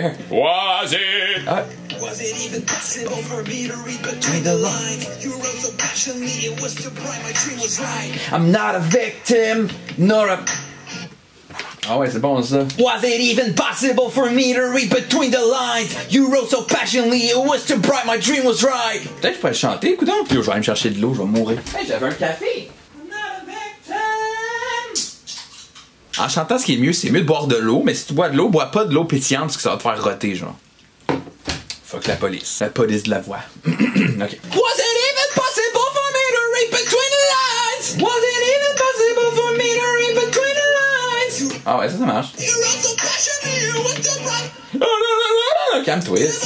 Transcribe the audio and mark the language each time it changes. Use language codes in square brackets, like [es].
[en] Was it? Was it even possible for me to read between the lines? You wrote so passionately, it was too bright, my dream was right. I'm not a victim, nor a... [fr] Ah ouais, c'est bon ça. [en] Was it even possible for me to read between the lines? You wrote so passionately, it was too bright, my dream was right. [fr] Peut-être que je pourrais le chanter, écoute donc. Puis je vais aller me chercher de l'eau, je vais mourir. Hey, j'avais un café. En chantant, ce qui est mieux, c'est mieux de boire de l'eau, mais si tu bois de l'eau, bois pas de l'eau pétillante parce que ça va te faire roter, genre. Fuck la police. La police de la voix. Ok. [en] Was it even possible for me to read between the lines? Was it even possible for me to read between the lines? [fr] Ah ouais, ça marche. Oh non, calme-toi.